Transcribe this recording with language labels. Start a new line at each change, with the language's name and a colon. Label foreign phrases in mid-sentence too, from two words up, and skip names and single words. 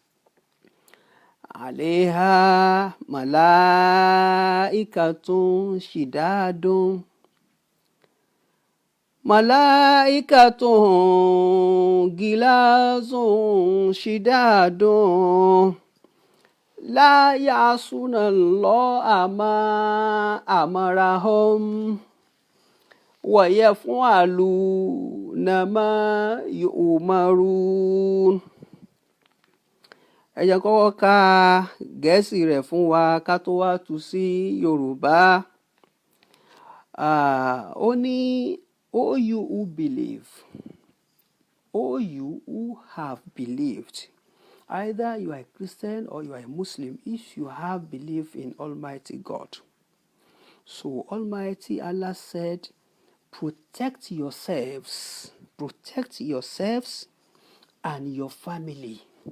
Arabic: عليها ملائكة غلاظ شداد لا يعصون الله ما أمرهم ويفعلون ما يؤمرون.
Yoruba: Ẹ jẹ́ kọ́kọ́ ka Gẹ̀ẹ́sì rẹ̀ fún wa ká tó wá tú sí Yorùbá.
English: Ó ní, O you who believe, O you who have believed, either you are a Christian or you are a Muslim, if you have belief in Almighty God. So Almighty Allah said, protect yourselves and your family.